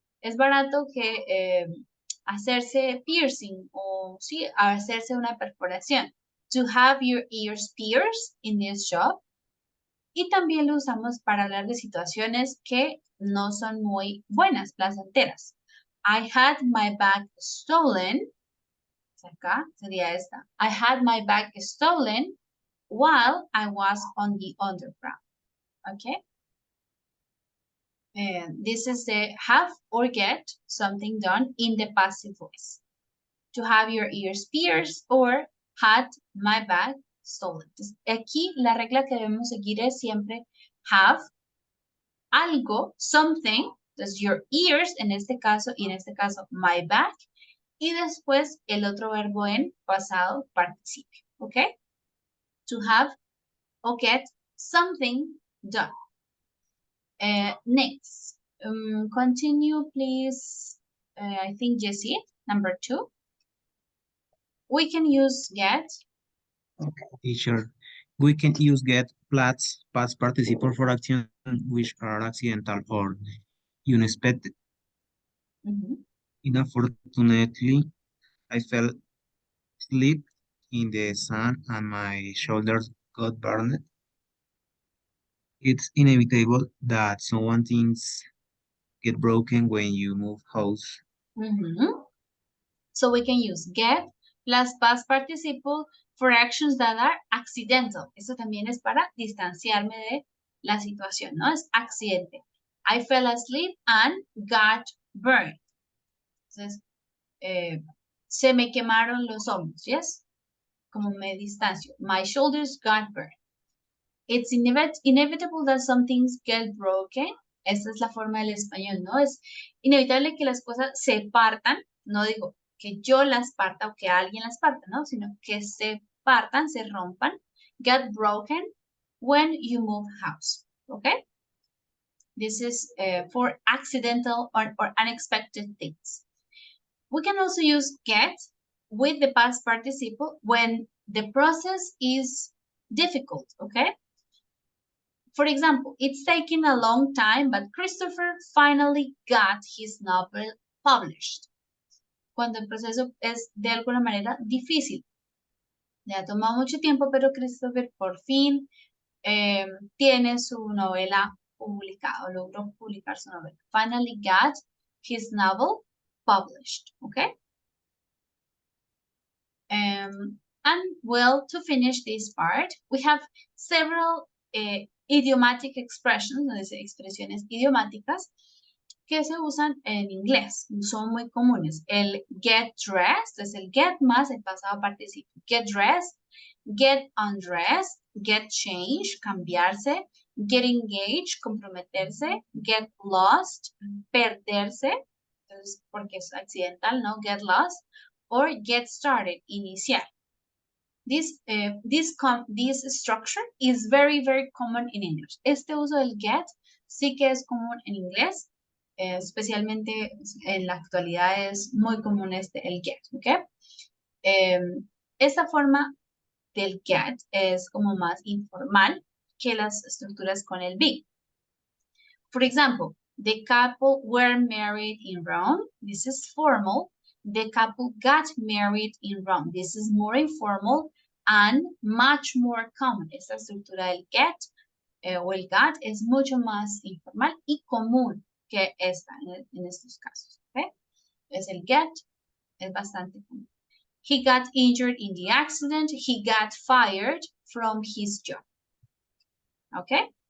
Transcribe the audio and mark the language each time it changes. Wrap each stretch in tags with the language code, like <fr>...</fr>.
<es>Es barato que hacerse piercing o sí, hacerse una perforación.</es> <en>To have your ears pierced in this shop.</en> <es>Y también lo usamos para hablar de situaciones que no son muy buenas, placenteras.</es> <en>I had my bag stolen.</en> <es>Acá sería esta.</es> <en>I had my bag stolen while I was on the underground. Okay. And this is the have or get something done in the passive voice. To have your ears pierced or had my bag stolen.</en> <es>Entonces, aquí la regla que debemos seguir es siempre have algo, something, entonces your ears en este caso y en este caso my bag y después el otro verbo en pasado participio, ¿ok?</es> <en>To have or get something done. Next, continue please. I think Jessie, number 2. We can use get. Okay, teacher. We can use get plus past participle for actions which are accidental or unexpected. Unfortunately, I fell asleep in the sun and my shoulders got burned. It's inevitable that someone things get broken when you move house. So we can use get plus past participle for actions that are accidental.</en> <es>Eso también es para distanciarme de la situación, ¿no? Es accidente.</es> <en>I fell asleep and got burned.</en> <es>Entonces, se me quemaron los hombros, ¿yes? Como me distancio.</es> <en>My shoulders got burned. It's inevitable that some things get broken.</en> <es>Esta es la forma del español, ¿no? Es inevitable que las cosas se partan. No digo que yo las parta o que alguien las parta, ¿no? Sino que se partan, se rompan.</es> <en>Get broken when you move house. Okay? This is for accidental or unexpected things. We can also use get with the past participle when the process is difficult, okay? For example, it's taken a long time, but Christopher finally got his novel published.</en> <es>Cuando el proceso es de alguna manera difícil. Le ha tomado mucho tiempo, pero Christopher por fin tiene su novela publicada, logró publicar su novela.</es> <en>Finally got his novel published, okay? And well, to finish this part, we have several idiomatic expressions,</en> <es>expresiones idiomáticas que se usan en inglés, son muy comunes. El get dressed es el get más el pasado participio.</es> <en>Get dressed, get undressed, get changed, cambiarse, get engaged, comprometerse, get lost, perderse, entonces,</en> <es>porque es accidental, ¿no?</es> <en>Get lost, or get started, iniciar. This structure is very, very common in English.</en> <es>Este uso del get sí que es común en inglés, especialmente en la actualidad es muy común el get, ¿ok? Esta forma del get es como más informal que las estructuras con el be.</es> <en>For example, the couple were married in Rome. This is formal. The couple got married in Rome. This is more informal and much more common.</en> <es>Esta estructura del get o el got es mucho más informal y común que esta en estos casos. ¿Okay? Es el get, es bastante común.</es> <en>He got injured in the accident. He got fired from his job. Okay?</en>